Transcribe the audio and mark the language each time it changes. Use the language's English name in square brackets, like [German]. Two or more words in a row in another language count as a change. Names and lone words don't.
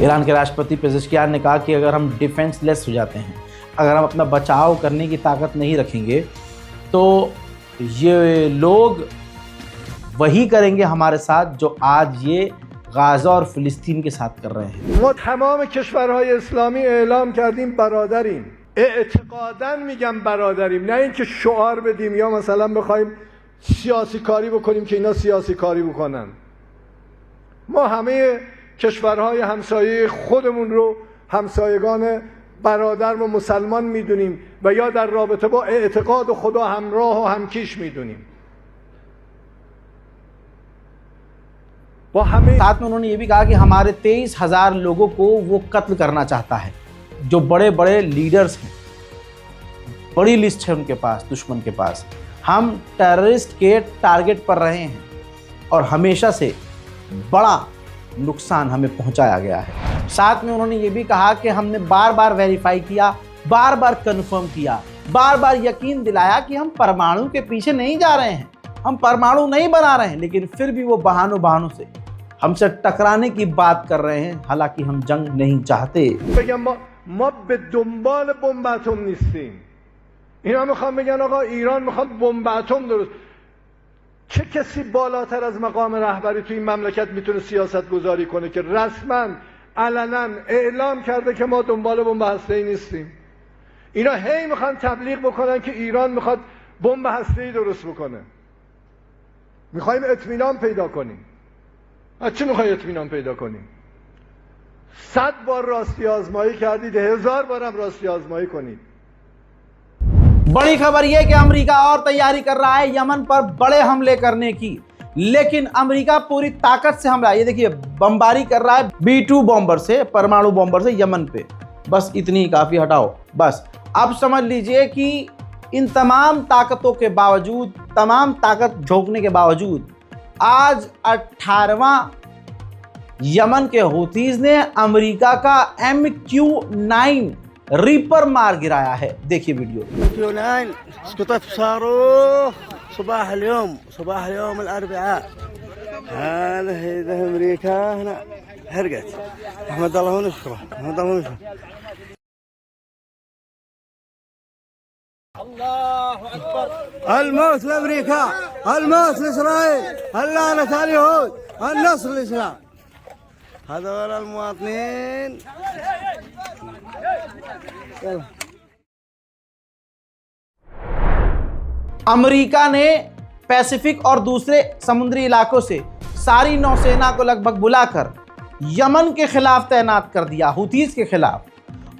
[Hindi] ईरान के राष्ट्रपति पेजेश्कियान ने कहा कि अगर हम डिफेंसलेस हो जाते हैं, अगर हम अपना बचाव करने की ताकत नहीं रखेंगे, तो ये लोग वही करेंगे हमारे साथ जो आज ये गाज़ा और फ़िलिस्तीन के साथ कर रहे हैं। [Persian] ما تمام کشورهای اسلامی اعلام کردیم برادریم. اعتقاداً میگم برادریم، نه اینکه شعار بدیم یا مثلا بخوایم سیاسی کاری بکنیم که اینا سیاسی کاری بکنن. ما همه کشورهای همسایه خودمون رو همسایگان برادر و مسلمان میدونیم و یا در رابطه با اعتقاد خدا همراه و همکیش میدونیم. साथ में उन्होंने ये भी कहा कि हमारे 23,000 लोगों को वो कत्ल करना चाहता है, जो बड़े बड़े लीडर्स हैं। बड़ी लिस्ट है उनके पास, दुश्मन के पास। हम टेररिस्ट के टारगेट पर रहे हैं और हमेशा से बड़ा नुकसान हमें पहुंचाया गया है। साथ में उन्होंने ये भी कहा कि हमने बार बार वेरीफाई किया, बार बार कन्फर्म किया, बार बार यकीन दिलाया कि हम परमाणु के पीछे नहीं जा रहे हैं, हम परमाणु नहीं बना रहे हैं, लेकिन फिर भी वो बहानों से हमसे टकराने की बात कर रहे हैं, हालांकि हम जंग नहीं चाहते। ما به دنبال بمب اتم نیستیم. اینا میخوان بگن آقا ایران میخواد بمب اتم درست. چه کسی بالاتر از مقام رهبری توی این مملکت میتونه سیاست گذاری کنه که رسما علنا اعلام کرده که ما دنبال بمب هسته‌ای نیستیم؟ اینا هی میخوان تبلیغ بکنن که ایران میخواد بمب هسته‌ای درست بکنه. میخوایم اطمینان پیدا کنیم. از چی میخوای اطمینان پیدا کنیم؟ 100 بار راستی آزمایی کردید، 1000 بارم راستی آزمایی کنید. [Hindi] बड़ी खबर यह कि अमेरिका और तैयारी कर रहा है यमन पर बड़े हमले करने की, लेकिन अमेरिका पूरी ताकत से हमला, ये देखिए बमबारी कर रहा है B-2 बॉम्बर से, परमाणु बॉम्बर से यमन पे। बस इतनी ही काफ़ी, हटाओ बस। अब समझ लीजिए कि इन तमाम ताकतों के बावजूद, तमाम ताकत झोंकने के बावजूद, आज 18वां यमन के हूथीज ने अमेरिका का MQ-9 रीपर मार गिराया है। देखिए वीडियो। [Arabic] MQ-9 اسقطت صاروخ صباح اليوم الاربعاء. هذا امريكا هنا هرقت. احمد الله ونشكره. الله اكبر. الموت لامريكا، الموت لاسرائيل، اللعنه على اليهود، النصر للاسلام. هذول المواطنين. [Hindi] अमेरिका ने पैसिफिक और दूसरे समुद्री इलाकों से सारी नौसेना को लगभग बुलाकर यमन के खिलाफ तैनात कर दिया, हूथीज के खिलाफ।